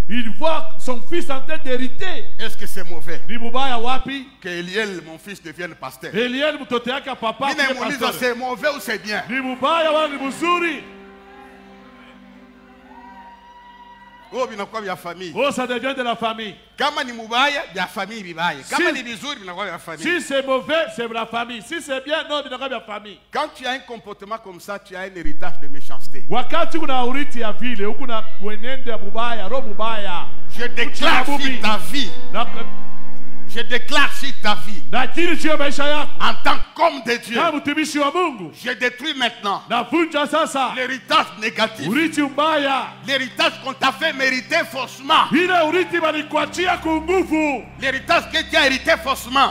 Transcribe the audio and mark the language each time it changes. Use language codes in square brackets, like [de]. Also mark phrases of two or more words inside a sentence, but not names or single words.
[fr] Il voit son fils en train d'hériter. Est-ce que c'est mauvais que Eliel, mon fils, devienne pasteur? C'est mauvais ou c'est bien? Oh, [sw] binakuwa vya famille. [fr] Oh, ça devient de la famille. [sw] Kama ni mubaya, vya famille vibaya. Kama ni vizuri, binakuwa vya famille. [fr] Si c'est mauvais, c'est la famille. Si c'est bien, non, [sw] binakuwa vya famille. [fr] Quand tu as un comportement comme ça, tu as un héritage de méchanceté. [sw] Wakati kuna uriti ya vile, ukuna mwenendo ya mubaya, roho mubaya. [fr] Je déclare ta vie Je déclare sur ta vie, en tant qu'homme de Dieu, je détruis maintenant l'héritage négatif, l'héritage qu'on t'a fait mériter faussement, l'héritage que tu as hérité faussement.